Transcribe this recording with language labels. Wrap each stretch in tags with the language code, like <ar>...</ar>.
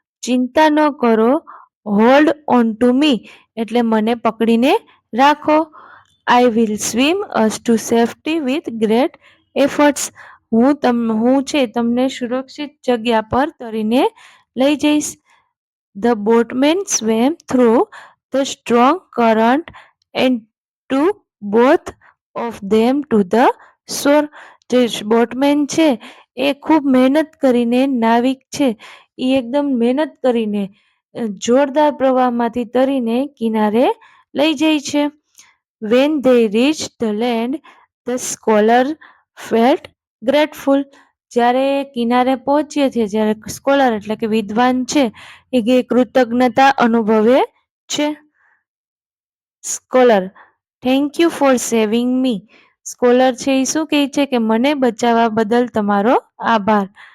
<gu>ચિંતા ન કરો,</gu> <en>hold on to me</en> <gu>એટલે મને પકડીને રાખો.</gu> <en>I will swim us to safety with great efforts.</en> <gu>હું છે તમને સુરક્ષિત જગ્યા પર તરીને લઈ જઈશ.</gu> <en>The boatman swam through the strong current and took both of them to the shore.</en> <gu>જે બોટમેન છે એ ખૂબ મહેનત કરીને, નાવિક છે એ એકદમ મહેનત કરીને જોરદાર પ્રવાહમાંથી તરીને કિનારે લઈ જાય છે.</gu> <en>When they reached the land, the scholar felt grateful.</en> <gu>જ્યારે કિનારે પહોંચીએ છીએ, જ્યારે સ્કોલર એટલે કે વિદ્વાન છે એ કૃતજ્ઞતા અનુભવે છે. Scholar,</gu> <en>Thank you for saving me.</en> <gu>Scholar છે એ શું કહે છે કે મને બચાવવા બદલ તમારો આભાર.</gu>